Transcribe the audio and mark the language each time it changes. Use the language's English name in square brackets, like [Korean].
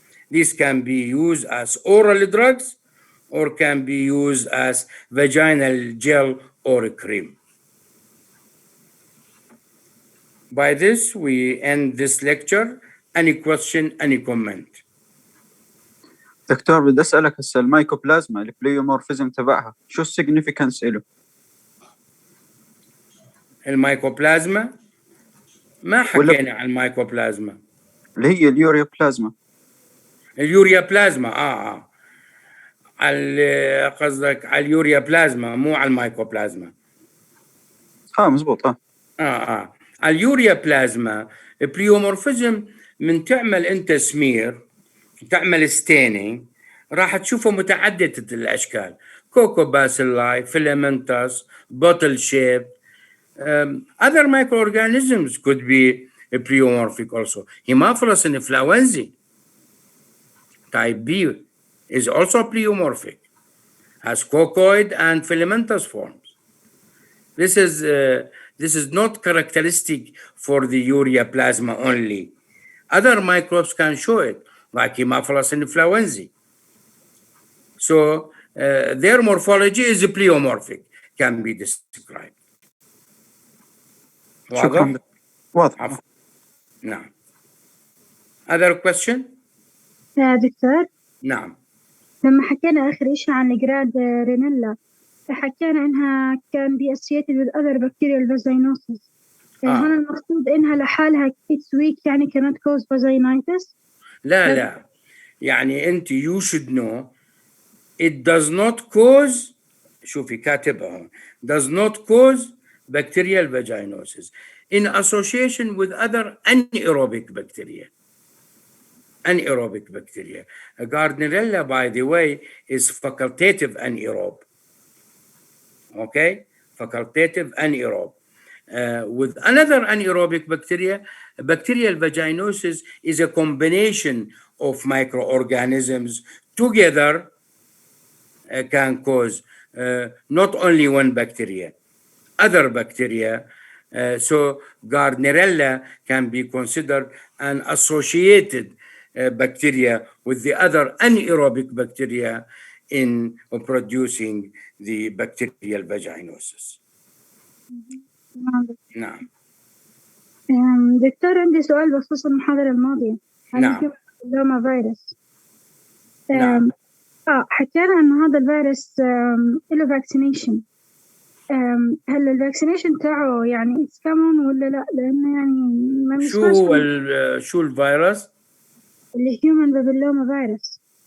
[English] These can be used as oral drugs or can be used as vaginal gel or cream. By this, we end this lecture. Any question, any comment? [Arabic] دكتور بدي أسألك هسه المايكوبلازما البليومورفيزم تبعها شو السيجنيفيكانس إله؟ المايكوبلازما ما حكينا عن المايكوبلازما اللي هي اليوريا بلازما. اليوريا بلازما على قصدك على اليوريا بلازما مو على المايكوبلازما. مزبوط. على اليوريا بلازما بليومورفيزم من تعمل انت سمير تعمل ستينينج راح تشوفه متعددة الأشكال، كوكوباسيلاي، فيلامنتس، [English] bottle shape. Other microorganisms could be pleomorphic also. Haemophilus influenzae type B is also pleomorphic, has coccoid and filamentous forms. This is not characteristic for the ureaplasma only. Other microbes can show it, like Haemophilus influenzae. So their morphology is pleomorphic, can be described. [Arabic] شكرا. واضح. نعم. [English] Other question? [Arabic] دكتور. نعم. لما حكينا آخر إشي عن الجراد رينيلا حكينا إنها كان [English] be associated with other bacterial vaginosis. [Arabic] هل المقصود إنها لحالها [English] it's weak [Arabic] يعني [English] cannot cause vaginitis؟ [Arabic] لا يعني أنت [English] you should know it does not cause، [Arabic] شوفي كاتبها هون، [English] does not cause bacterial vaginosis in association with other anaerobic bacteria. Anaerobic bacteria. Gardenalia, by the way, is facultative anaerobe. Okay? Facultative anaerobe. With another anaerobic bacteria, bacterial vaginosis is a combination of microorganisms together can cause not only one bacteria, other bacteria. So Gardenalia can be considered an associated bacteria with the other anaerobic bacteria in producing the bacterial vaginosis. [Arabic] نعم. دكتور عندي سؤال بخصوص المحاضرة الماضية عن البابيلوما فيروس. نعم. حكينا إنه هذا الفيروس له فاكسينيشن. هل الفاكسينيشن تاعه يعني [English] it's common [Arabic] ولا لا؟ لأنه يعني ما شو الفيروس؟ اللي human papilloma virus.